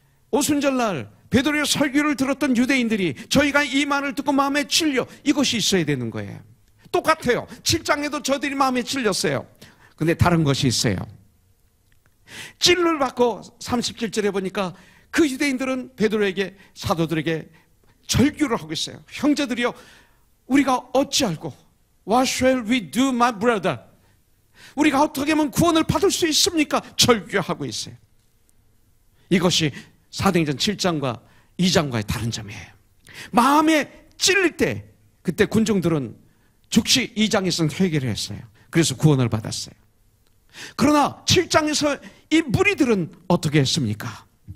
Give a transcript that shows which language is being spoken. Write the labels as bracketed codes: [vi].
[ko] 오순절날 베드로의 설교를 들었던 유대인들이 저희가 이 말을 듣고 마음에 찔려, 이것이 있어야 되는 거예요. 똑같아요. 7장에도 저들이 마음에 찔렸어요. 근데 다른 것이 있어요. 찔을 받고 37절에 보니까 그 유대인들은 베드로에게, 사도들에게 절규를 하고 있어요. 형제들이여, 우리가 어찌 알고 [en] What shall we do, my brother? [ko] 우리가 어떻게 하면 구원을 받을 수 있습니까? 절규하고 있어요. 이것이 사도행전 7장과 2장과의 다른 점이에요. 마음에 찔릴 때 그때 군중들은 즉시 2장에서는 회개를 했어요. 그래서 구원을 받았어요. 그러나 7장에서 이 무리들은 어떻게 했습니까?